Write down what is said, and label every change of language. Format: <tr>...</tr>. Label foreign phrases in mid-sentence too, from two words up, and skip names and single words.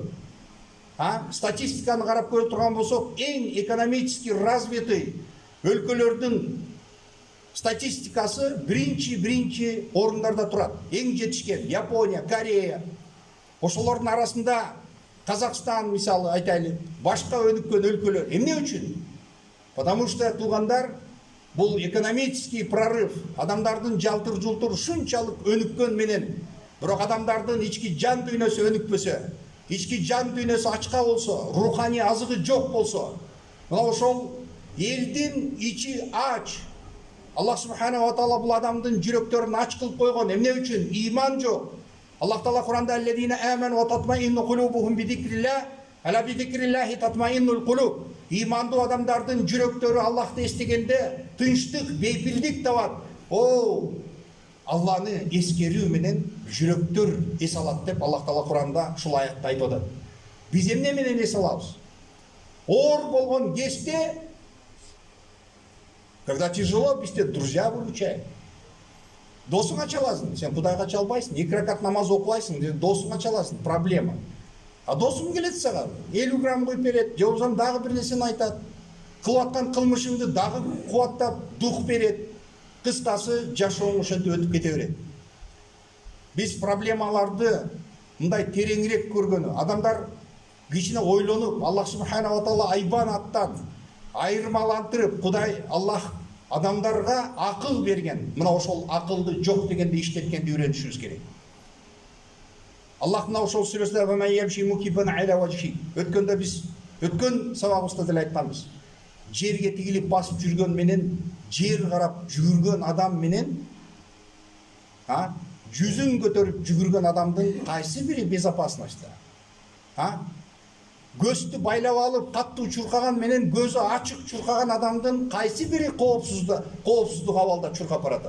<ky>Статистиканы карап көрүп турган болсок, эң</ky> <ru>экономически развитый</ru> <ky>өлкөлөрдүн статистикасы биринчи орундарда турат. Эң жетишкен Япония, Корея. Ошолордун арасында Казакстан, мисалы айтайлы, башка өнүккөн өлкөлөр. Эмне үчүн?</ky> <ru>Потому что,</ru> <ky>туугандар, бул</ky> <ru>экономический прорыв,</ru> <ky>адамдардын жалтыр-жултур ушунчалык өнүккөн менен, бирок адамдардын ички жан дүйнөсү өнүкпөсө, ички жан дүйнөсү ачка болсо, руханий азыгы жок болсо, мына ошол элдин ичи ач. Аллах</ky> <ar>سبحانه وتعالى</ar> <ky>бул адамдын жүрөктөрүн ач кылып койгон. Эмне үчүн? Иман жок. Аллах Таала Кур'анда</ky> <ar>الذين آمنوا وتطمئن قلوبهم بذكر الله ألا بذكر الله تطمئن القلوب.</ar> <ky>Имандуу адамдардын жүрөктөрү Аллахты эстегенде тынчтык, бейпилдик табат. О, Алланы эскерүү менен жүрөктөр эс алат деп Аллах Таала Кур'анда ушул аятта айтып атат. Биз эмне менен эс алабыз? Оор болгон кезде,</ky> <ru>когда тяжело, биз друзья выручают.</ru> <ky>Досуңа чаласың, сен Кудайга чалбайсың, 2 ракат намаз окубайсың, досуңа чаласың, проблема. А досуң келет сага, 50 грамм коюп берет, же болбосо дагы бир нерсени айтат. Кылып аткан кылмышыңды дагы кубаттап, дух берет. Кыскасы, жашооң ошентип өтүп кете берет. Биз проблемаларды мындай тереңирээк көргөнү, адамдар кичине ойлонуп, Аллах</ky> <ar>سبحانه وتعالى</ar> <ky>айбан аттан айырмалантырып, Кудай Аллах адамдарга акыл берген. Мына ошол акылды жок дегенде иштеткенди үйрөнүшүбүз керек. Аллах мына ошол сүрөсүндө</ky> <ar>ومن يمشي مكبا على وجهه.</ar> <ky>Өткөндө биз өткөн сабагыбызда деле айтканбыз. Жерге тигилип басып жүргөн менен, жер карап жүгүргөн адам менен, жүзүн көтөрүп жүгүргөн адамдын кайсы бири безопасностьта? Көздү байлап алып, каттуу чуркаган менен көзү ачык чуркаган адамдын кайсы бири коопсуздук абалда чуркап баратат?</ky>